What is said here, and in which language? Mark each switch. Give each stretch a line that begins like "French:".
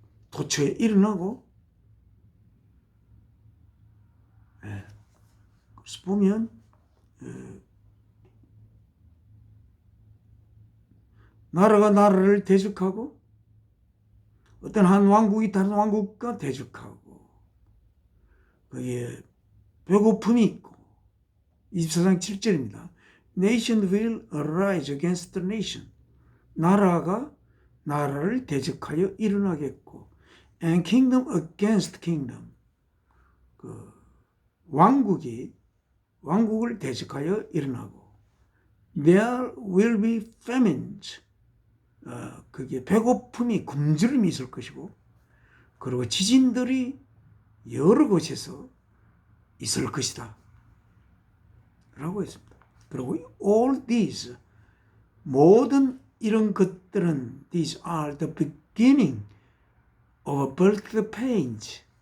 Korean: 도처에 일어나고 그래서 보면 나라가 나라를 대적하고 어떤 한 왕국이 다른 왕국과 대적하고 거기에 배고픔이 있고 24장 7절입니다.
English: Nation will arise against the nation.
Korean: 나라가 나라를 대적하여 일어나겠고
English: and kingdom against kingdom.
Korean: 그 왕국이 왕국을 대적하여 일어나고
English: there will be famines.
Korean: 그게 배고픔이 굶주림이 있을 것이고 그리고 지진들이 여러 곳에서 있을 것이다 라고 했습니다.
English: 그리고 all these
Korean: 모든 이런 것들은
English: these are the beginning of birth pains.